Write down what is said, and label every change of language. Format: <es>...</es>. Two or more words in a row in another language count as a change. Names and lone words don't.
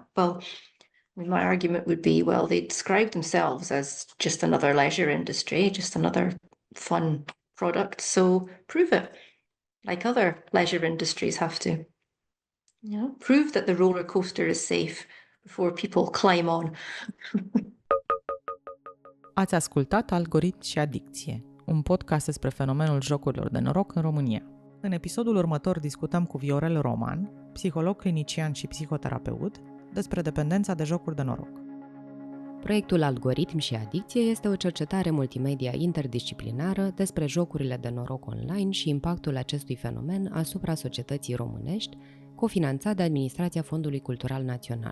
<en>Well, my argument would be, well, they describe themselves as just another leisure industry, just another fun product, so prove it, like other leisure industries have to. Prove that the roller coaster is safe before people climb on.</en> <ro>Ați ascultat Algoritmi și adicție, un podcast despre fenomenul jocurilor de noroc în România. În episodul următor discutăm cu Viorel Roman, psiholog clinician și psihoterapeut, despre dependența de jocuri de noroc. Proiectul Algoritmi și adicție este o cercetare multimedia interdisciplinară despre jocurile de noroc online și impactul acestui fenomen asupra societății românești, cofinanțat de Administrația Fondului Cultural Național.</ro>